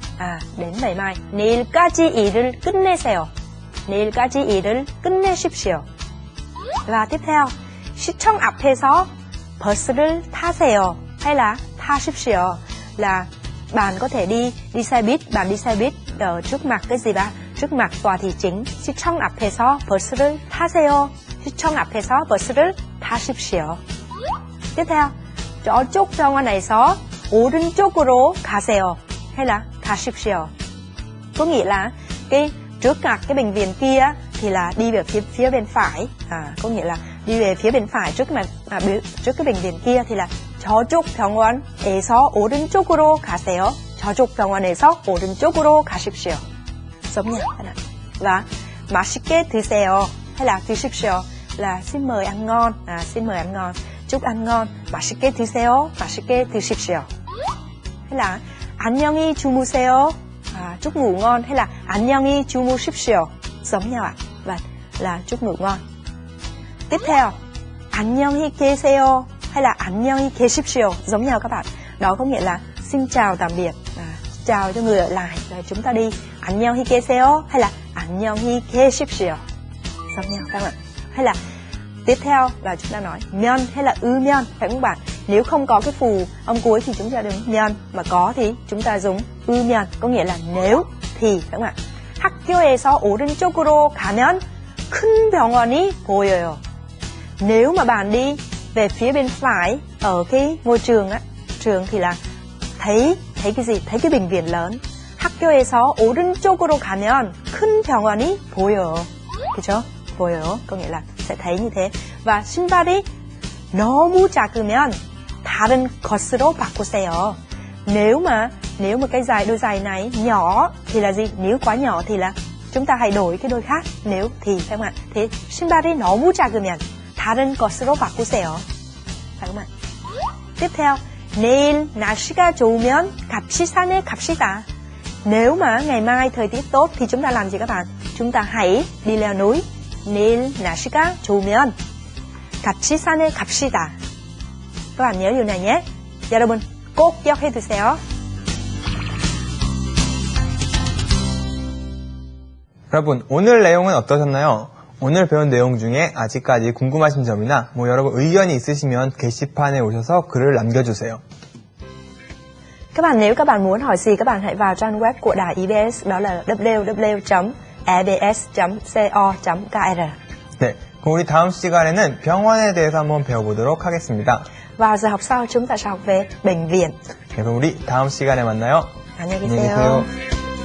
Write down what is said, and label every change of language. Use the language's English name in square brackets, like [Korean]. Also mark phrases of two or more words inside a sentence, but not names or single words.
[Vietnamese] đến ngày mai [Korean] 내일까지 일을 끝내세요. 내일까지 일을 끝내십시오. [Vietnamese] và tiếp theo [Korean] 시청 앞에서 버스를 타세요 [Vietnamese] hay là 타십시오 là bạn có thể đi xe buýt, bạn đi xe buýt ở trước mặt cái gì ba? Trước mặt tòa thị chính. [Korean] 시청 앞에서 버스를 타세요. 시청 앞에서 버스를 타십시오. [Vietnamese] tiếp theo, [Korean] 저쪽 병원에서 오른쪽으로 가세요 [Vietnamese] hay là [Korean] 가십시오. [Vietnamese] Có nghĩa là cái trước mặt cái bệnh viện kia thì là đi về phía bên phải. Có nghĩa là đi về phía bên phải trước cái bệnh viện kia thì là [Korean] 저쪽 병원에서 오른쪽으로 가세요. 저쪽 병원에서 오른쪽으로 가십시오. [Vietnamese] giống nhau. Và [Korean] 맛있게 드세요 [Vietnamese] hay là 드십시오 là xin mời ăn ngon. xin mời ăn ngon, chúc ăn ngon. [Korean] 맛있게 드세요, 맛있게 드십시오. [Vietnamese] hay là [Korean] 안녕히 주무세요, [Vietnamese] chúc ngủ ngon hay là [Korean] 안녕히 주무십시오. [Vietnamese] giống nhau ạ. Và là chúc ngủ ngon. tiếp theo, [Korean] 안녕히 계세요 [Vietnamese] hay là [Korean] 안녕히 계십시오. [Vietnamese] giống nhau các bạn. Đó có nghĩa là xin chào tạm biệt, chào cho người ở lại. Rồi chúng ta đi [Korean] 안녕히 계세요 [Vietnamese] hay là [Korean] 안녕히 계십시오. [Vietnamese] giống nhau các bạn. Hay là tiếp theo là chúng ta nói 면 hay là 면, phải không bạn? Nếu không có cái phù âm cuối thì chúng ta dùng 면, mà có thì chúng ta dùng 면, có nghĩa là nếu thì, phải không ạ? [Korean] 학교에서 오른쪽으로 가면 큰 병원이 보여요. [Vietnamese] Nếu mà bạn đi về phía bên phải ở cái ngôi trường á, trường thì là thấy cái gì? Thấy cái bệnh viện lớn. [Korean] 학교에서 오른쪽으로 가면 큰 병원이 보여요. 그죠? 보여요. [Vietnamese] có nghĩa là sẽ thấy như thế. [Korean] và 신발이 너무 작으면 다른 것으로 바꾸세요. [Vietnamese] Nếu mà cái đôi giày này nhỏ thì là gì? Nếu quá nhỏ thì là chúng ta hãy đổi cái đôi khác. Nếu thì, phải không ạ? Thế [Korean] 신발이 너무 작으면 다른 것으로 바꾸세요. [Vietnamese] phải không ạ? tiếp theo, [Korean] 내일 날씨가 좋으면 같이 산에 갑시다. [Vietnamese] Nếu mà ngày mai thời tiết tốt thì chúng ta làm gì các bạn? Chúng ta hãy đi leo núi. [Korean] 내일 날씨가 좋으면 같이 산에 갑시다. [Vietnamese] các bạn nhớ điều này nhé. [Korean] 여러분 꼭 기억해 두세요. 여러분, 오늘 내용은 어떠셨나요? 오늘 배운 내용 중에 아직까지 궁금하신 점이나 여러분 의견이 있으시면 게시판에 오셔서 글을 남겨주세요. [Vietnamese] Nếu các bạn muốn hỏi gì, các bạn hãy vào trang web của Đài EBS, đó là www.ebs.co.kr. [Korean] 네, 그럼 우리 다음 시간에는 병원에 대해서 한번 배워보도록 하겠습니다. [Vietnamese] Vào giờ học sau chúng ta sẽ học về bệnh viện. [Korean] 그럼 우리 다음 시간에 만나요. 안녕히 계세요.